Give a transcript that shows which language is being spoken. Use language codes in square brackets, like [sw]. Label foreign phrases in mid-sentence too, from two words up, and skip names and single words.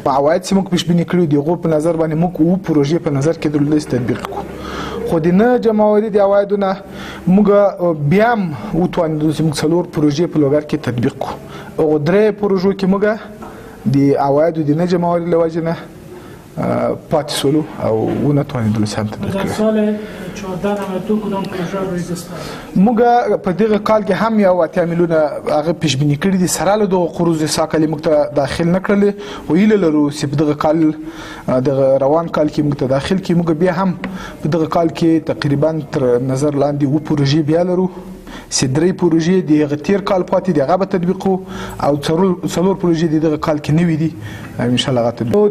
[ps] عواید چې موږ پیشبیني کړي دي هغو په نظر باندې موږ اووه پروژې په نظر کې درلودې چې تطبیق کړو، خو د نه جمعواري د عوایدو نه موږ بیا هم وتوانېدو چې موږ 4 پروژې په لوګر کې تطبیق کړو. هغو 3 پروژو کې موږ د عوایدو د نه جمعواري له وجې نه پاتې شولو او ونه توانېدلو چې هم تطبیق کړو. [fa] سال 1492 کدام پروژه روی دست [ps] موږ په دغه کال کې هم یو 8 میلیونه هغه پیشبیني کړي دي، سره له دغه قروض ساکالې موږ ته داخل نه کړلې، خو هیله لرو چې په دغه کال دغه روان کال کې موږ ته داخل کړي. موږ بیا هم په دغه کال کې تقریبا تر نظر لاندې 2 پروژې بیا لرو چې 3 پروژې د هغه تیر کال پاتې دي هغه به تطبیق او 4 پروژې د دغه کال کې نوي دي ان شاء الله هغه تطبیق.